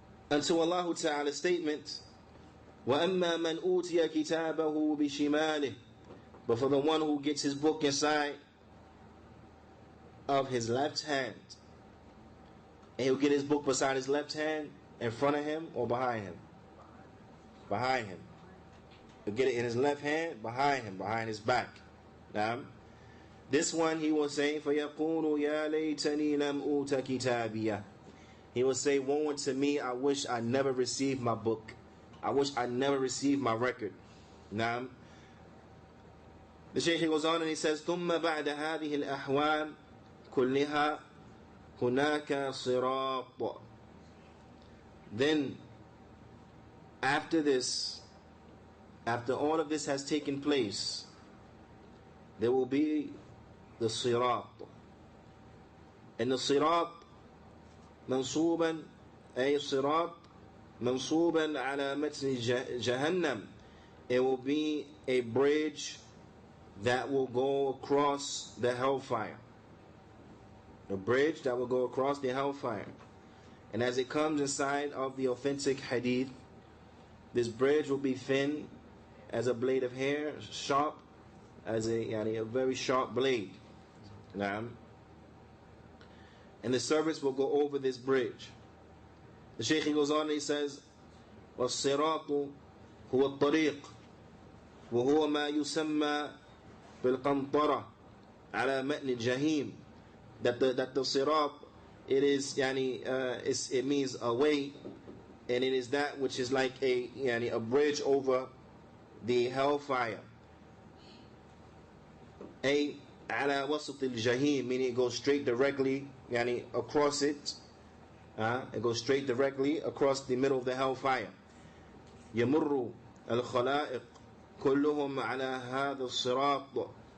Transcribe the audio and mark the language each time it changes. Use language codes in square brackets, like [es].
[en] Until Allah Ta'ala's statement, [ar] وَأَمَّا مَنْ أُوتِيَ كِتَابَهُ بِشِمَالِهِ. [en] But for the one who gets his book inside of his left hand, and he'll get his book beside his left hand, in front of him or behind him? Behind him. He'll get it in his left hand, behind him, behind his back. Now, this one he will say, [ar] فَيَقُولُ يَا لَيْتَنِي لَمْ أُوتَ كِتَابِيَهْ. [en] He will say, woe unto me, I wish I never received my book. I wish I never received my record. Now, the Shaykh goes on and he says, [ar] ثُمَّ بَعْدَ هَذِهِ الْأَحْوَالِ كُلِّهَا هُنَاكَ صِرَاطٌ. [en] Then, after this, after all of this has taken place, there will be the sirat. And the sirat, [ar] منصوبا أي صراط منصوبا على متن جهنم. [en] It will be a bridge that will go across the hellfire. A bridge that will go across the hellfire. And as it comes inside of the authentic hadith, this bridge will be thin as a blade of hair, sharp as a very sharp blade. Naam. And the servants will go over this bridge. The Shaykh goes on and he says, [ar] وَالصِّرَاطُ هُوَ الطَّرِيقُ وَهُوَ مَا يُسَمَّى بِالْقَنْطَرَةِ عَلَى مَتْنِ الْجَهِيمِ. [en] That the sirat, it is it means a way, and it is that which is like a bridge over the hellfire. [ar] A ala wasat al-jahim, [en] meaning it goes straight directly across it. It goes straight directly across the middle of the hellfire. [ar] يمر الخلائق كلهم على هذا الصراط.